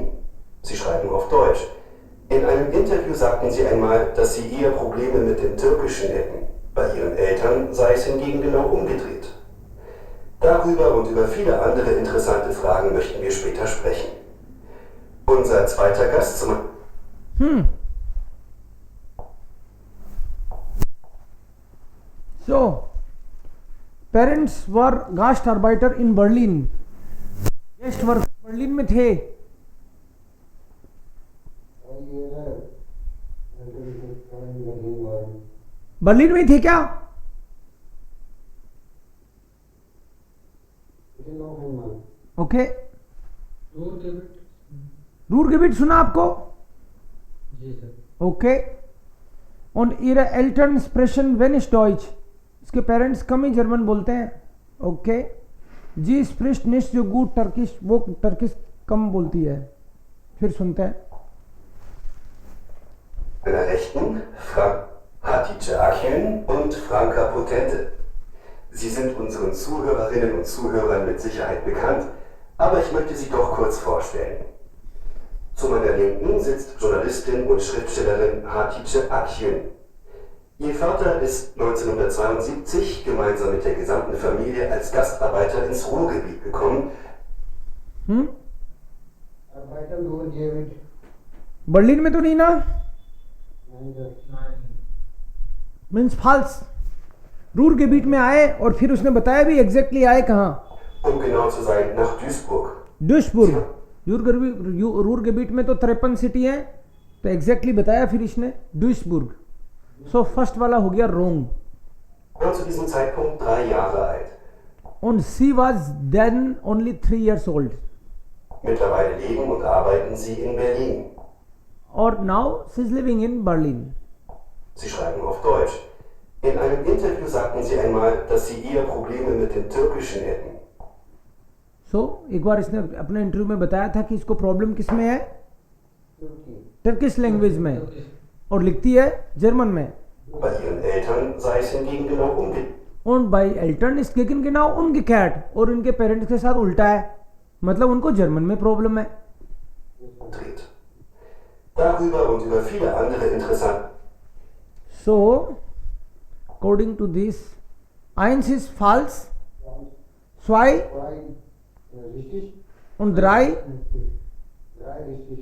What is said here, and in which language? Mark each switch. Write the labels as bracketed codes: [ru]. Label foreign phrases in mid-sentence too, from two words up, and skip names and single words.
[de] Sie schreiben auf Deutsch. In einem Interview sagten sie einmal, dass sie eher Probleme mit dem Türkischen hätten. Bei ihren Eltern sei es hingegen genau umgedreht. Darüber und über viele andere interessante Fragen möchten wir später sprechen. Unser zweiter Gast zum... [en] So, parents were Gastarbeiter in Berlin. guest worker [hi] बर्लिन में थे। बर्लिन में थे क्या? ओके, रूरगेबिट सुना आपको? जी सर। ओके, [de] und ihre Eltern sprechen wenig Deutsch, [hi] इसके पेरेंट्स कम ही जर्मन बोलते हैं। [de] ओके, जी spricht nicht so gut Turkish, [hi] वो टर्किश कम बोलती है। फिर सुनते हैं। [de] Meiner Rechten Hatice Akgün und Franka Potente. Sie sind unseren Zuhörerinnen und Zuhörern mit Sicherheit bekannt, aber ich möchte sie doch kurz vorstellen. Zu meiner Linken sitzt Journalistin und Schriftstellerin Hatice Akgün. Ihr Vater ist 1972 gemeinsam mit der gesamten Familie als Gastarbeiter ins Ruhrgebiet gekommen. [hi] बर्लिन में तो नहीं ना, नहीं सर। [en] means false. [hi] रूर के बीट में आए और फिर उसने बताया भी एग्जैक्टली आए कहाँ, [de] genau zu sein, nach Duisburg. [hi] दुइसबुर्ग। रूर के बीट में तो 53 सिटी है, तो एग्जैक्टली बताया फिर इसने दुइसबुर्ग। [en] so first [hi] वाला हो गया रोंग। [de] Und zu diesem Zeitpunkt 3 Jahre alt. Und sie [en] was then only 3 years old. [de] Mittlerweile leben und arbeiten sie in Berlin. [en] Or now she is living in Berlin. [de] Sie schreiben auf Deutsch. In einem Interview sagten sie einmal, dass sie eher Probleme mit dem Türkischen hätten. [hi] So एक बार इसने अपने इंटरव्यू में बताया था कि इसको प्रॉब्लम किस में है, [en] Turkish language [hi] में, और लिखती है जर्मन में। [de] Bei ihren Eltern sei es hingegen genau umgekehrt. Und bei Eltern ist gegen genau umgekehrt, [hi] और उनके पेरेंट्स के साथ उल्टा है, मतलब उनको जर्मन में प्रॉब्लम है। [de] Darüber und über viele andere interessante. [en] So according to this, 1 [de] ist falsch, [en] 2 [de] Richtig? und 3 richtig.